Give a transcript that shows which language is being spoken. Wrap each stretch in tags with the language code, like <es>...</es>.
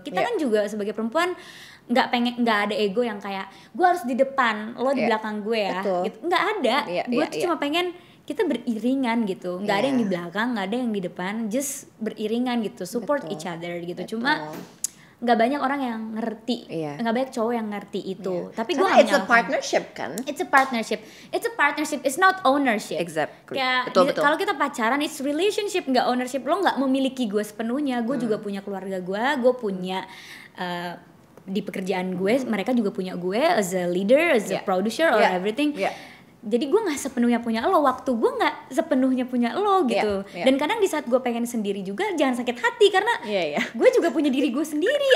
<id>Kita kan juga sebagai perempuan nggak ada ego yang kayak gue harus di depan, lo di belakang gue ya. Gitu. Nggak ada. Gue tuh cuma pengen kita beriringan gitu, nggak ada yang di belakang, nggak ada yang di depan, just beriringan gitu,</id> <en>support each other</en> <id>gitu. Cuma nggak banyak orang yang ngerti, nggak banyak cowok yang ngerti itu. Tapi gue</id> <en>it's a partnership kan? It's a partnership, it's not ownership. Exactly.</en> <id>Betul. Kalau kita pacaran,</id> <en>it's relationship,</en> <id>nggak ownership. Lo nggak memiliki gue sepenuhnya. Gue juga punya keluarga gue punya di pekerjaan gue, mereka juga punya gue</id> <en>as a leader, as a producer or everything.</en> <id>Jadi gue nggak sepenuhnya punya lo, waktu gue nggak sepenuhnya punya lo gitu. Dan kadang di saat gue pengen sendiri juga jangan sakit hati karena gue juga punya diri gue sendiri.</id>